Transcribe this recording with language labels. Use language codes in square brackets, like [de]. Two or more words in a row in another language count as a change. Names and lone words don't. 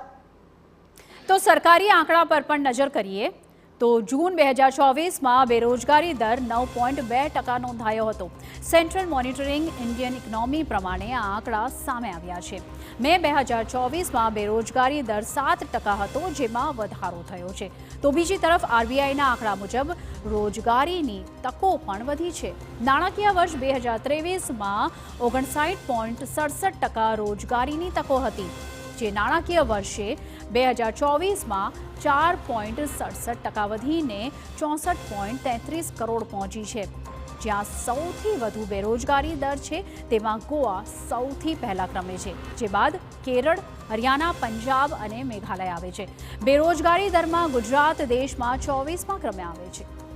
[gu] તો સરકારી આંકડા પર પણ નજર કરીએ તો જૂન 2024 બેરોજગારી દર 9.2% નોંધાયો હતો। સેન્ટ્રલ મોનિટરિંગ ઇન્ડિયન ઇકોનોમી પ્રમાણે આ આંકડા સામે આવ્યા છે। મે 2024 બેરોજગારી દર 7% હતો, જેમાં વધારો થયો છે। તો બીજી તરફ આરબીઆઈના આંકડા મુજબ રોજગારીની તકો પણ વધી છે। નાણાકીય વર્ષ 2023 59.67% રોજગારીની તકો હતી, જે નાણાકીય વર્ષે 2024 4.67% વધીને 64.33 કરોડ પહોંચી છે। જ્યાં સૌથી વધુ બેરોજગારી દર છે તેમાં ગોવા સૌથી પહેલા ક્રમે છે, જે બાદ કેરળ, હરિયાણા, પંજાબ અને મેઘાલય આવે છે। બેરોજગારી દરમાં ગુજરાત દેશમાં 24મા ક્રમે આવે છે।